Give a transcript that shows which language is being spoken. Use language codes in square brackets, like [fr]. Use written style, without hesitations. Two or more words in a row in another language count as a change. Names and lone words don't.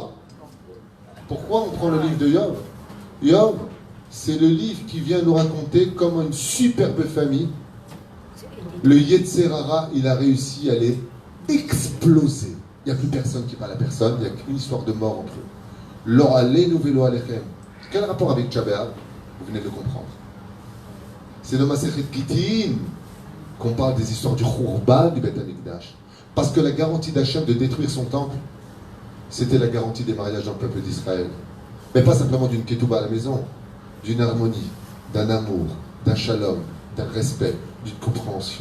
[fr] Pourquoi on prend le livre de Yov? Yov, c'est le livre qui vient nous raconter comment une superbe famille, le Yetzer Hara, il a réussi à les exploser. Il n'y a plus personne qui parle à personne, il n'y a qu'une histoire de mort entre eux. [he] לא עלינו ולא עליכם. [fr] Quel rapport avec Tisha B'Av? Vous venez de le comprendre. C'est dans Masechet Gittin qu'on parle des histoires du Khurban du Beth Amikdash. Parce que la garantie d'Hachem de détruire son temple, c'était la garantie des mariages dans le peuple d'Israël. Mais pas simplement d'une ketouba à la maison, d'une harmonie, d'un amour, d'un shalom, d'un respect, d'une compréhension.